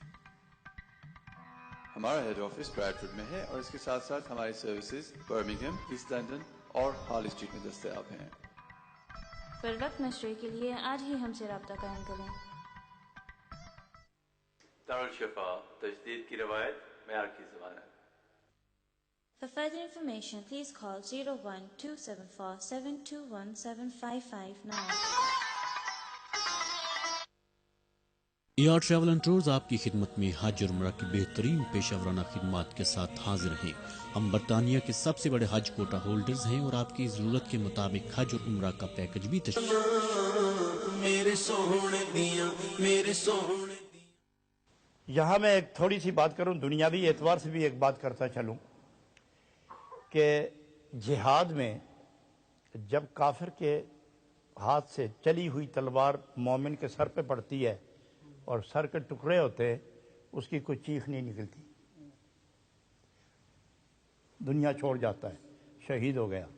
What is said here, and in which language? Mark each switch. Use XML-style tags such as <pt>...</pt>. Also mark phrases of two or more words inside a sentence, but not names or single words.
<ur>ہمارا ہیڈ آفس بریڈفورڈ میں ہے اور اس کے ساتھ ساتھ ہماری سروسز برمنگھم، ایسٹ لندن اور ہال اسٹریٹ میں دستیاب ہیں. پر وقت مشورے کے لیے آج ہی ہم سے رابطہ قائم کریں. دارالشفا تجدید کی روایت معیار کی زبان ہے.</ur> <en>For further information, please call 01274721755 now.</en> <ur>AR ٹریول اینڈ ٹورز آپ کی خدمت میں حج اور عمرہ کی بہترین پیشہ ورانہ خدمات کے ساتھ حاضر ہیں. ہم برطانیہ کے سب سے بڑے حج کوٹا ہولڈرز ہیں اور آپ کی ضرورت کے مطابق حج اور عمرہ کا پیکج بھی</ur> <pa>میرے سوہنے دیاں، میرے سوہنے.</pa> <ur>یہاں میں ایک تھوڑی سی بات کروں، دنیاوی اعتبار سے بھی ایک بات کرتا چلوں کہ جہاد میں جب کافر کے ہاتھ سے چلی ہوئی تلوار مومن کے سر پہ پڑتی ہے اور سر کے ٹکڑے ہوتے ہیں، اس کی کوئی چیخ نہیں نکلتی، دنیا چھوڑ جاتا ہے، شہید ہو گیا.</ur>